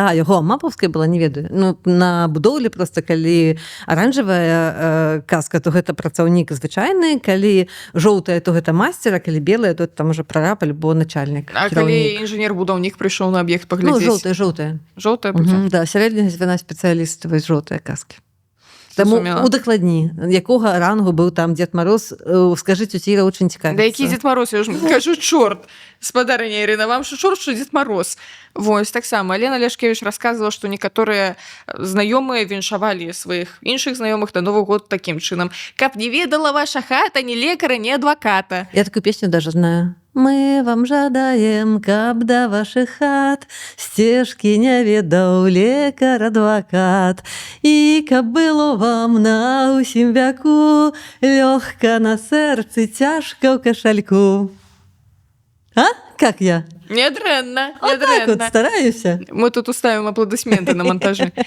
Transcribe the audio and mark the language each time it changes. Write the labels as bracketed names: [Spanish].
[Belarusian] Яго амапаўская была, не ведаю. Ну, на будоўлі просто, калі аранжавая каска, то гэта працаўнік звычайны, калі жоўтая, то гэта мастер, а калі белая, то там уже прараб альбо начальнік. А калі інжынер-будаўнік прыйшоў на аб'ект паглядзець? Ну, жоўтая. Жоўтая будзе? Да, сярэдняга звяна спецыяліста, вось жоўтая каски. Таму удакладні, якога рангу быў там Дзед Мароз, скажыце, Ціра, очень цікавіцца. Да які Дзед Мароз? Я ж кажу, чорт. Спадарыня Ірына, вам що чорт, що Дзед Мароз? Вось, таксама. Лена Ляшкевіч расказвала, што некаторыя знаёмыя віншавалі сваіх іншых знаёмых на Новы год такім чынам. Каб не ведала ваша хата ні лекара, ні адваката. Я такую песню даже знаю. Мы вам жадаем, каб да вашых хат сцежкі не ведаў лекар-адвакат, і каб было вам на ўсім вяку лёгка на сэрцы, цяжка ў кашальку. [Russian] А? Как я? [Belarusian] Нядрэнна, А так вот, стараюся. [Russian] Мы тут уставим аплодисменты на монтаже.